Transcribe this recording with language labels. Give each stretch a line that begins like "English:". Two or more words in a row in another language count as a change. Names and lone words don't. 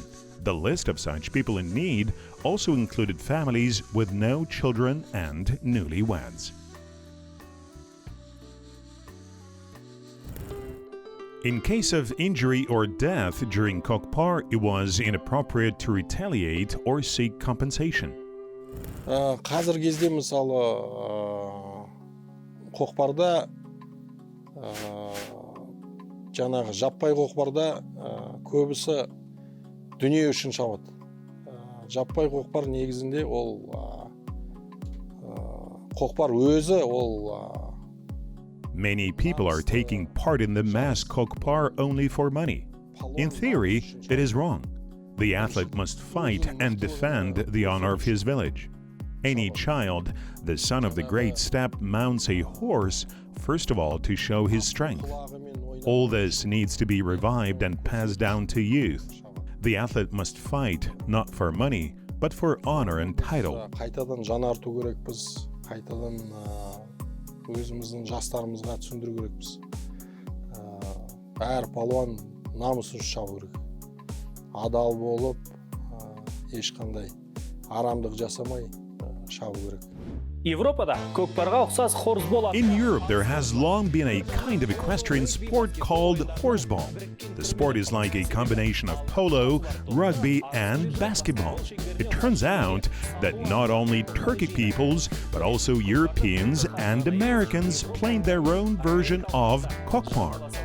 English: The list of such people in need also included families with no children and newlyweds. In case of injury or death during Kokpar, it was inappropriate to retaliate or seek compensation.
Kazakh: Қазіргі кезде мысалы Kokparda жаңағы жаппай Kokparda көбісі дүние үшін шабады. Жаппай Kokpar негізінде ол Kokpar өзі ол
English: Many people are taking part in the mass Kokpar only for money. In theory, it is wrong. The athlete must fight and defend the honor of his village. Any child, the son of the great steppe, mounts a horse, first of all, to show his strength. All this needs to be revived and passed down to youth. The athlete must fight not for money, but for honor and title.
Kazakh: Қайтадан жаңарту керекпіз, қайтадан өзіміздің жастарымызға түсіндіру керекпіз. Әр палуан намысын шабу керек. Адал болып, ешқандай арамдық жасамай шабу керек. Европада көкпарға ұқсас хорс болады.
English: In Europe, there has long been a kind of equestrian sport called horseball. The sport is like a combination of polo, rugby, and basketball. It turns out that not only Turkic peoples, but also Europeans and Americans played their own version of Kokpar.